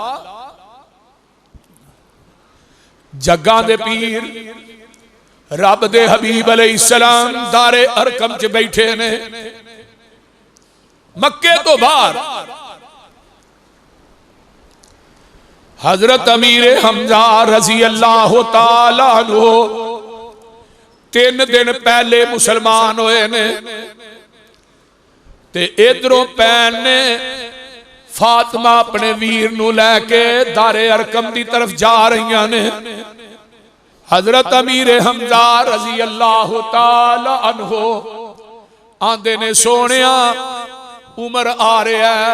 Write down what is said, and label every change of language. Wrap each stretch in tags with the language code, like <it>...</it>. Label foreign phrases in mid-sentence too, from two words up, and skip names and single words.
<pa>جگاں دے پیر رب دے حبیب علیہ السلام دار ارقم چ بیٹھے نے. مکے تو باہر حضرت امیر حمزہ</pa> <ar>رضي الله تعالى عنه</ar> <pa>3 دن پہلے مسلمان ہوئے نے تے ادھروں بھین نے فاطمہ اپنے ویر نوں لیکے دار ارقم کی طرف جا رہی نے. حضرت امیر حمزہ</pa> <ar>رضي الله تعالى عنه</ar> <pa>آندے نے سونیا عمر آ رہا ہے.</pa>